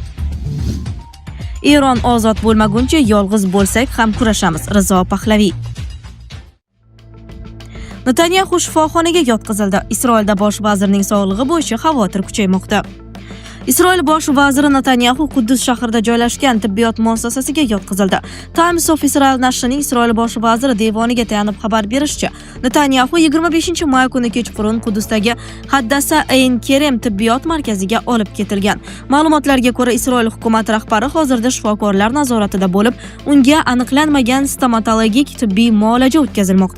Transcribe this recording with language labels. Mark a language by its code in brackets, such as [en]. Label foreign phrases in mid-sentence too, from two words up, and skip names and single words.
[uz] Eron ozod bo'lmaguncha yolg'iz bo'lsak ham kurashamiz. Rizo Pahlaviy. Netanyahu shifoxonaga yotqizildi. Isroilda bosh vazirning sog'lig'i bo'yicha xavotir kuchaymoqda. Isroil bosh vaziri Netanyahu Quddus shahrida joylashgan tibbiyot muassasasiga yotqizildi. Times of Israel nashrining Isroil bosh vaziri devoniga tayanib xabar berishicha, Netanyahu 25-may kuni kechqurun Quddusdagi Haddasa Ayn Kerem tibbiyot markaziga olib ketilgan. Ma'lumotlarga ko'ra, Isroil hukumat rahbari hozirda shifokorlar nazoratida bo'lib, unga aniqlanmagan stomatologik tibbiy muolaja o'tkazilmoqda.